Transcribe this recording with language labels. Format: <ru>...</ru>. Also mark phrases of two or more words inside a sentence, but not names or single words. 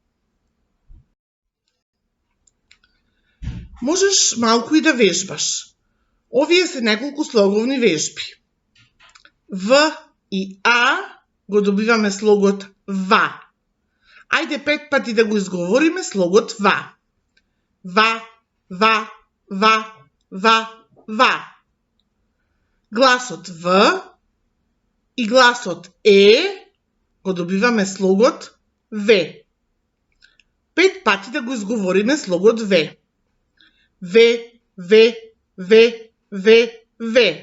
<mk>Можеш малку и да вежбаш. Овие се неколку слоговни вежби. В и А го добиваме слогот ва. Ајде 5 пати да го изговориме слогот ва. Ва, ва, ва, ва, ва. Гласот В и гласот Е го добиваме слогот В. 5 пати да го изговориме слогот В. В, В, В, В, В.</mk>